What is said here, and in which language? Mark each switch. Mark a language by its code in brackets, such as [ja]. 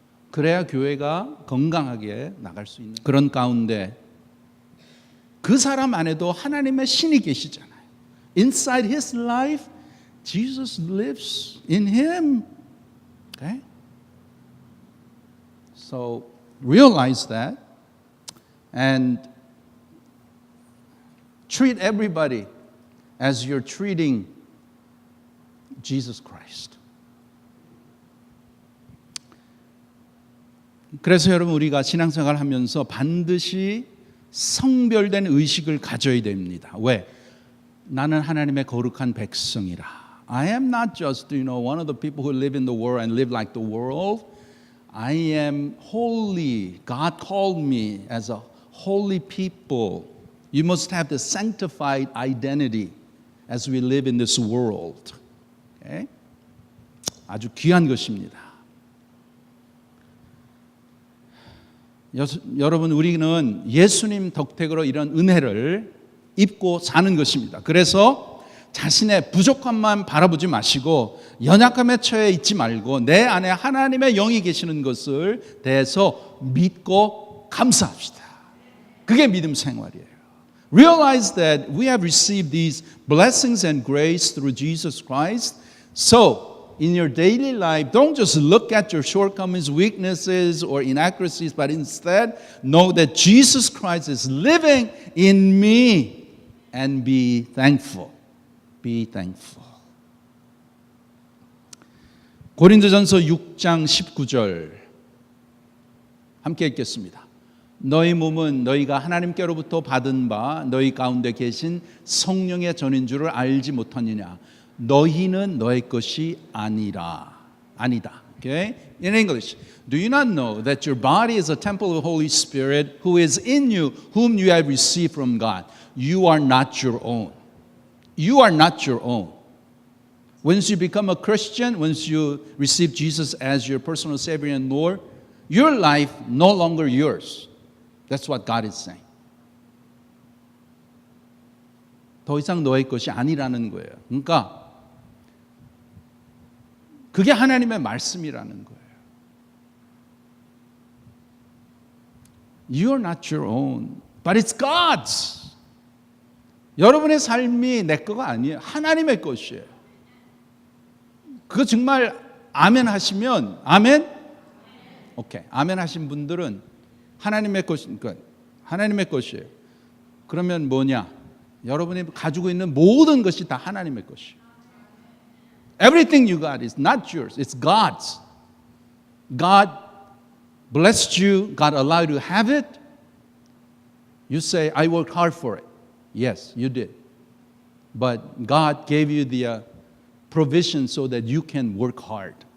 [ko] 그래야 교회가 건강하게 나갈 수 있는 그런 가운데 그 사람 안에도 하나님의 신이 계시잖아요. [en] Inside his life, Jesus lives in him. Okay? So realize that and treat everybody as you're treating Jesus Christ. [ko] 그래서 여러분 우리가 신앙생활을 하면서 반드시 성별된 의식을 가져야 됩니다. 왜? 나는 하나님의 거룩한 백성이라. [en] I am not just, one of the people who live in the world and live like the world. I am holy. God called me as a holy people. You must have the sanctified identity. as we live in this world. Okay? [ko] 아주 귀한 것입니다. 여러분, 우리는 예수님 덕택으로 이런 은혜를 입고 사는 것입니다. 그래서 자신의 부족함만 바라보지 마시고 연약함에 처해 있지 말고 내 안에 하나님의 영이 계시는 것을 대해서 믿고 감사합시다. 그게 믿음 생활이에요. [en] Realize that we have received these blessings and grace through Jesus Christ. So, in your daily life, don't just look at your shortcomings, weaknesses, or inaccuracies, but instead know that Jesus Christ is living in me and be thankful. Be thankful. [ko] 고린도전서 6장 19절 함께 읽겠습니다. 너희 몸은 너희가 하나님께로부터 받은 바 너희 가운데 계신 성령의 전인 줄을 알지 못하느냐. 너희는 너의 것이 아니다. [en] Okay? In English, do you not know that your body is a temple of the Holy Spirit who is in you, whom you have received from God? You are not your own. You are not your own. Once you become a Christian, once you receive Jesus as your personal Savior and Lord, your life no longer yours. That's what God is saying. [ko] 더 이상 너의 것이 아니라는 거예요. 그러니까 그게 하나님의 말씀이라는 거예요. [en] You are not your own, but it's God's. [ko] 여러분의 삶이 내 거가 아니에요. 하나님의 것이에요. 그거 정말 아멘 하시면 아멘? 오케이. 아멘 하신 분들은 하나님의 것이니까 하나님의 것이에요. 그러면 뭐냐? 여러분이 가지고 있는 모든 것이 다 하나님의 것이에요. [en] Everything you got is not yours. It's God's. God blessed you. God allowed you to have it. You say, I worked hard for it. Yes, you did. But God gave you the provision so that you can work hard.